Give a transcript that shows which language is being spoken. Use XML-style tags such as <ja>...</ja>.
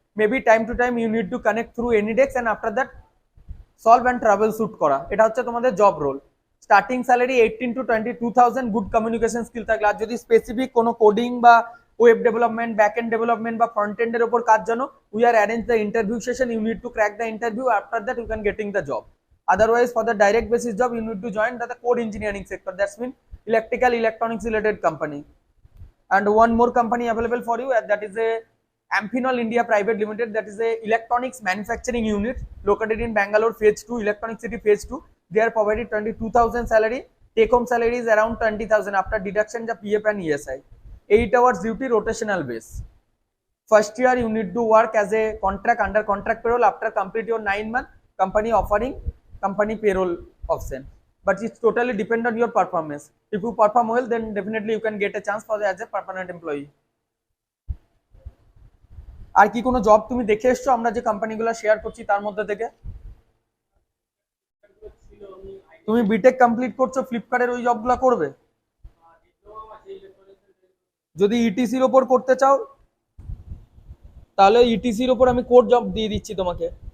<en>maybe time to time you need to connect through AnyDesk and after that solve and travel shoot করা,</en> <bn>এটা হচ্ছে তোমাদের job role. Starting salary 18 to 22,000, good communication skill থাকলে। আর যদি specific কোনো coding বা web development, back end development বা front এন্ডের উপর কাজ জানো,</bn> <en>We are arrange the interview session, you need to crack the interview, after that you can getting the job. Otherwise, for the direct basis job, you need to join the code engineering sector. That's mean electrical, electronics related company. And one more company available for you, and that is a Amphenol India Private Limited. That is a electronics manufacturing unit located in Bangalore, Phase 2, Electronic City Phase 2. They are provided 22,000 salary. Take home salary is around 20,000 after deduction the PF and ESI. 8 hours duty, rotational base. First year you need to work as a contract under contract payroll. After complete your 9 month, company offering company payroll option, but it's totally depend on your performance. If you perform well, then definitely you can get a chance for as a permanent employee.</en> <bn>আর কি কোনো job তুমি দেখে এসছো আমরা যে কোম্পানিগুলো share করছি তার মধ্যে থেকে? তুমি বিটেক কমপ্লিট করছো, ফ্লিপকার্টের ওই জবগুলো করবে? যদি ইটিসির ওপর করতে চাও তাহলে ইটিসির ওপর আমি কোড জব দিয়ে দিচ্ছি তোমাকে।</bn>